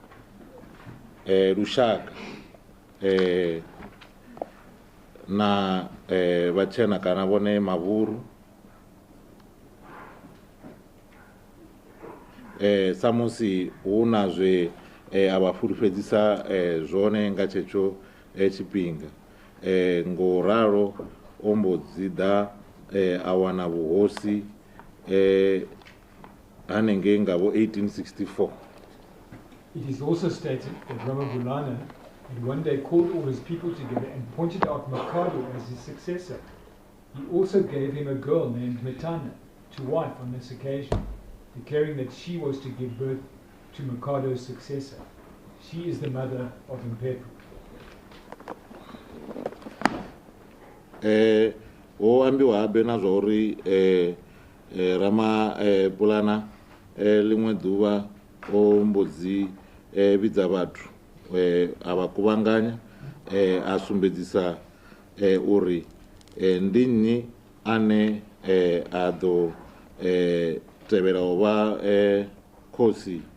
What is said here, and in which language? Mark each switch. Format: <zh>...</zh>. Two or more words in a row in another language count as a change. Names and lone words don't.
<ve>lushaka na vhatshena kana vhone mavhuru sa musi hu na zwe a vha fulufhedzisa zwone nga tshetsho tshifhinga ngo ralo o mbo dzi ḓa a wana vhuhosi hanengei nga vho 1864.</ve> <en>It is also stated that Ramabulana had one day called all his people together and pointed out Mikado as his successor. He also gave him a girl named Metana to wife on this occasion, declaring that she was to give birth to Mikado's successor. She is the mother of Mphephu.</en> <ve>O ambiwa habe na zwa uri Ramabulana ḽiṅwe ḓuvha o mbo dzi vhidza vhathu a vha kuvhanganya a sumbedzisa uri ndi nnyi ane a ḓo tevhela u vha khosi</ve>